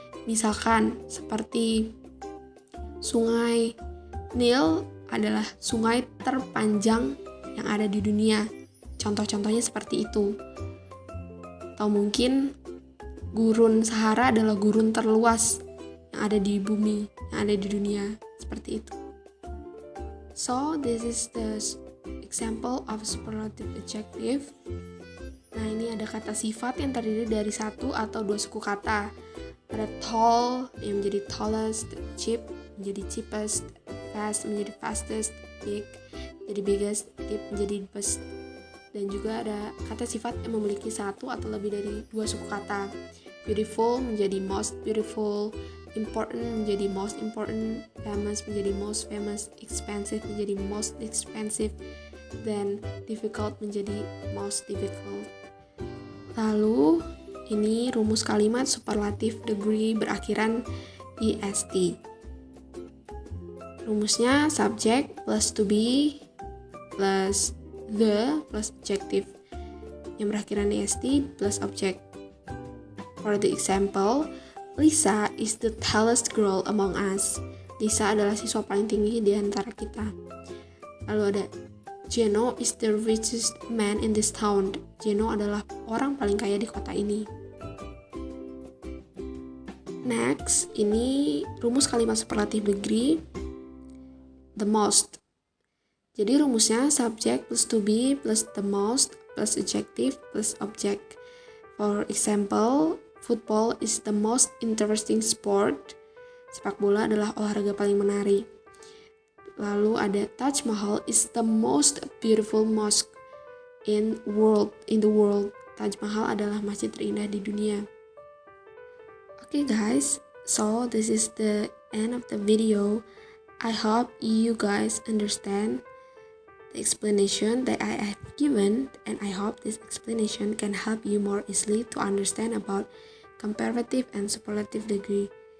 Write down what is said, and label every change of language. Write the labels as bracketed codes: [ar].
[id] Misalkan seperti sungai Nil adalah sungai terpanjang yang ada di dunia. Contoh-contohnya seperti itu. Atau mungkin gurun Sahara adalah gurun terluas yang ada di bumi, yang ada di dunia. Seperti itu. [en] So, this is the example of superlative adjective. [id] Nah, ini ada kata sifat yang terdiri dari satu atau dua suku kata. Ada tall yang menjadi tallest, cheap menjadi cheapest, fast menjadi fastest, big menjadi biggest, deep menjadi deepest. Dan juga ada kata sifat yang memiliki satu atau lebih dari dua suku kata. Beautiful menjadi most beautiful, important menjadi most important, famous menjadi most famous, expensive menjadi most expensive, dan difficult menjadi most difficult. Lalu ini rumus kalimat superlative degree berakhiran est. Rumusnya subject plus to be plus the plus adjective yang berakhiran est plus object. [en] For the example, Lisa is the tallest girl among us. [id] Lisa adalah siswa paling tinggi di antara kita. Lalu ada [en] Geno is the richest man in this town. [id] Geno adalah orang paling kaya di kota ini. Next, ini rumus kalimat superlative degree, the most. Jadi rumusnya subject plus to be plus the most plus adjective plus object. [en] For example, football is the most interesting sport. [id] Sepak bola adalah olahraga paling menarik. Lalu ada [en] Taj Mahal is the most beautiful mosque in the world. [id] Taj Mahal adalah masjid terindah di dunia. [en] Okay guys, so this is the end of the video. I hope you guys understand the explanation that I have given, and I hope this explanation can help you more easily to understand about comparative and superlative degree.